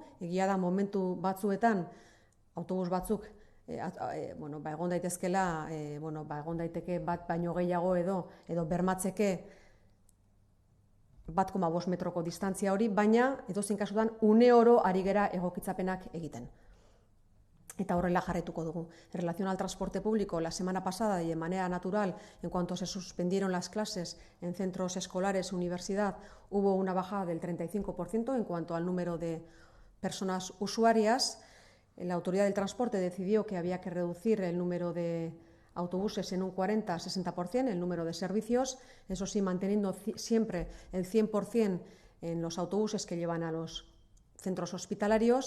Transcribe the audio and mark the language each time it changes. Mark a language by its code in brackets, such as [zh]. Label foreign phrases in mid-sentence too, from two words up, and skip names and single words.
[eu] Egia da momentu batzuetan autobus batzuk egon daitezkela, egon daiteke bat baino gehiago edo bermatzeke 1,5 metroko distantzia hori, baina edozein kasutan une oro ari gera egokitzapenak egiten. Eta horrela jarraituko dugu. [es] En relación al transporte público, la semana pasada y de manera natural, en cuanto se suspendieron las clases en centros escolares, universidad, hubo una bajada del 35% en cuanto al número de personas usuarias. La autoridad del transporte decidió que había que reducir el número de autobuses en un 40-60%, el número de servicios, eso sí, manteniendo siempre el 100% en los autobuses que llevan a los centros hospitalarios.